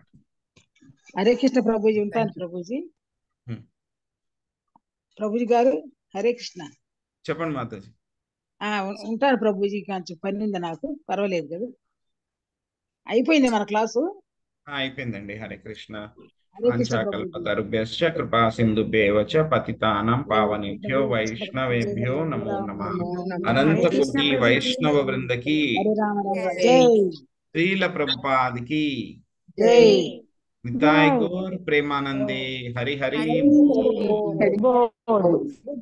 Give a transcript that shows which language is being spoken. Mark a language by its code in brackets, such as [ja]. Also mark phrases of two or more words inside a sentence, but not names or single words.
[te] హరే కృష్ణ ప్రభుజీ, ఉంటాను ప్రభుజీ. ప్రభుజీ గారు హరే కృష్ణ. చెప్పండి మాతాజీ. ఉంటాను ప్రభుజీ, కొంచెం పని ఉంది నాకు, పర్వాలేదు కదా. అయిపోయింది మన క్లాసు. అయిపోయిందండి. హరే కృష్ణ. హరే కృష్ణ ప్రభుజీ. [sa] అంచాకల్పతరుభ్యశ్చ కృపా సింధుభ్యేవ చ పతితానాం పావనేభ్యో వైష్ణవేభ్యో నమో నమః. [te] అనంత కోటి వైష్ణవ వృందకి, హరే రామ రామ జై. శ్రీల ప్రభుపాదికి జై. [bn] নিতাই গৌর প্রেমানন্দে. হরি হরি হরি বোল.